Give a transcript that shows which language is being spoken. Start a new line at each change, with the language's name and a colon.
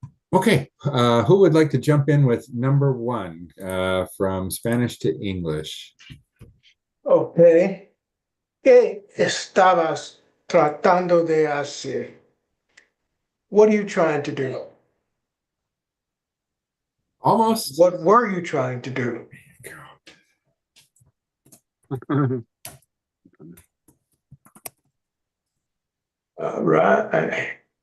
English: Okay, who would like to jump in with number one from Spanish to English? Okay.
Spanish: ¿Qué estabas tratando de hacer?
English: What are you trying to do? Almost. What were you trying to do? All right.